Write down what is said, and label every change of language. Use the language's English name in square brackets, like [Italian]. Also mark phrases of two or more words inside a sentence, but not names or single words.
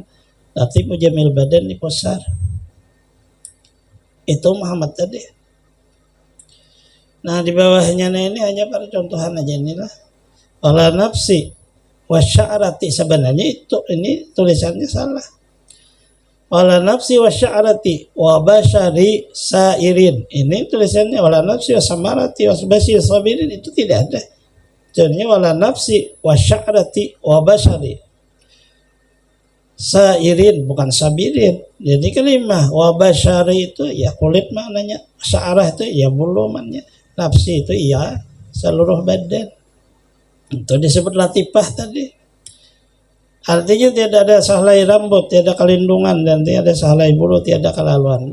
[Indonesian] Latiful jamil badan di pusar. Itu Muhammad tadi. Nah di bawahnya ini hanya pada contohan aja inilah. [Arabic] ولا نفسي وشعراتي, [Indonesian] sebenarnya itu ini tulisannya salah. [Arabic] ولا نفسي وشعراتي وبشري سائرين. [Indonesian] Ini tulisannya [Arabic] ولا نفسي وثمراتي وسباسي صابرين, [Indonesian] itu tidak ada. [Arabic] Jadinya ولا نفسي وشعراتي وبشري سائرين, [Indonesian] bukan sabirin. Jadi kalimah [Arabic] وبشري [Indonesian] itu ya kulit maknanya, sya'arah itu ya bulu maknanya, nafsi itu ya seluruh badan. Itu disebut latifah tadi. Artinya tidak ada sahlai rambut, tidak kelindungan, dan tidak ada sahlai bulu, tidak kelaluan.